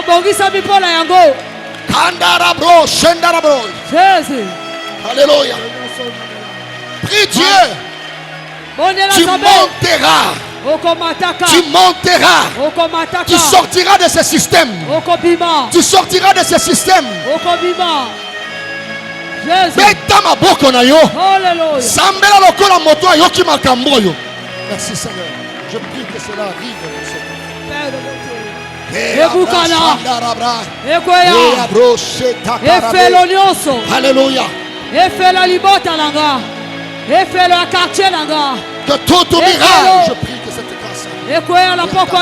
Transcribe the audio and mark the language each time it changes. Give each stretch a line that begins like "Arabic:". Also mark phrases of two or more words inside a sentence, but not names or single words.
French: Jésus, Alléluia. Prie Dieu. Tu monteras. Tu monteras. Tu sortiras de ce système. Tu sortiras de ce système.
Lingala: Beta maboko na yo. Sambela lokola moto ayoki makambo yo.
French: Merci Seigneur. Je prie que cela arrive dans ce Alléluia. Que tout miraille, je prie que cette grâce.